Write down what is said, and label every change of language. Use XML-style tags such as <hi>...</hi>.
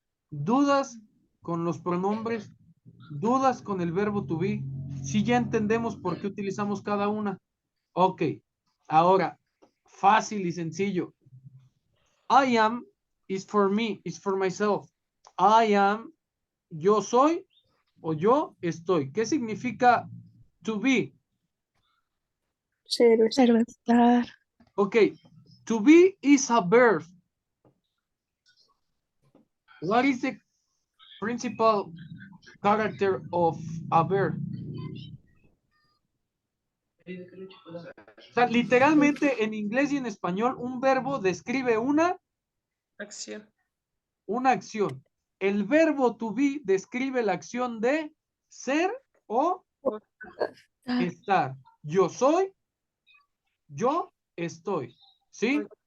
<es>¿Dudas con los pronombres? ¿Dudas con el verbo to be? Si ya entendemos por qué utilizamos cada una. Ok. Ahora, fácil y sencillo.</es> <en>I am is for me, is for myself. I am,</en> <es>yo soy o yo estoy. ¿Qué significa to be? Ser o estar.</es> <en>Ok. To be is a verb. What is the principal character of a verb?</en> <es>O sea, literalmente en inglés y en español, un verbo describe una Acción. acción. El verbo to be describe la acción de ser o estar. Yo soy, yo estoy. ¿Sí?</es>